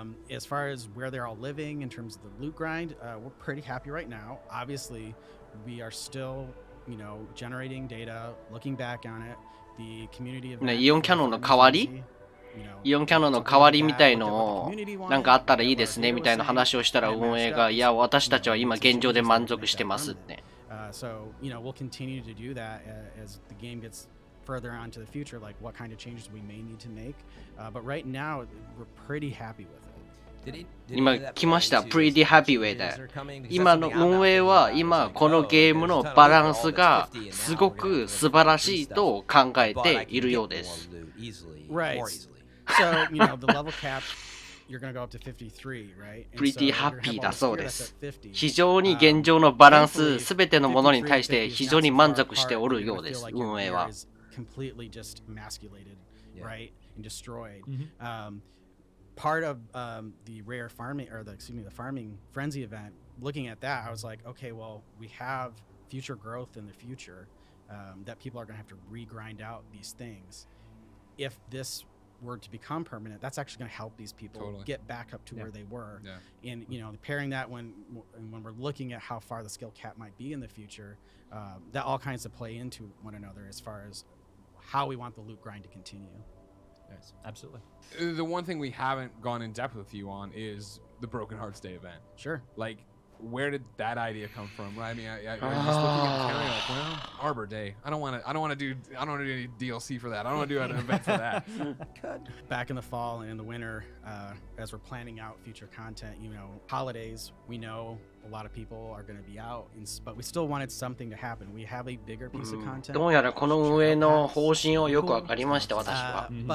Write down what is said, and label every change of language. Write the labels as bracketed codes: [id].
[en] As far as where they're all living in terms of the loot grind, we're pretty happy right now. Obviously, we are still, generating data, looking back on it. The community of [ja] イオンキャノンの代わり、イオンキャノンの代わりみたいのをなんかあったらいいですねみたいな話をしたら、運営がいや私たちは今現状で満足してますって。 [en] So, we'll continue to do that as the game gets further on to the future, like what kind of changes we may need to make. But right now, we're pretty happy with it. [ja] 今来ました。 [en] Pretty Happy Way [ja] で。今の運営は今このゲームのバランスがすごく素晴らしいと考えているようです。 [en] Right. So, you know, the level cap, you're going to go up to 53, right? Pretty Happy [ja] だそうです。非常に現状のバランス、すべてのものに対して非常に満足しておるようです、運営は。 [en] Completely just emasculated, right? And destroyed. Part of the rare farming, or the farming frenzy event, looking at that, I was like, okay, well, we have future growth in the future that people are going to have to re-grind out these things. If this were to become permanent, that's actually going to help these people get back up to where they were. And you know, pairing that when we're looking at how far the skill cap might be in the future, that all kinds of play into one another as far as how we want the loot grind to continue. Yes, absolutely. The one thing we haven't gone in depth with you on is the Broken Hearts Day event. Sure. Like, where did that idea come from? Right? I mean, I was just looking at the calendar like, well, Arbor Day. I don't want to do any DLC for that. I don't want to do an event for that. Back in the fall and in the winter, as we're planning out future content, you know, holidays, we know a lot of people are going to be out, but we still wanted something to happen. We have a bigger piece of content. [ja] どうやらこの運営の方針をよくわかりました、私は。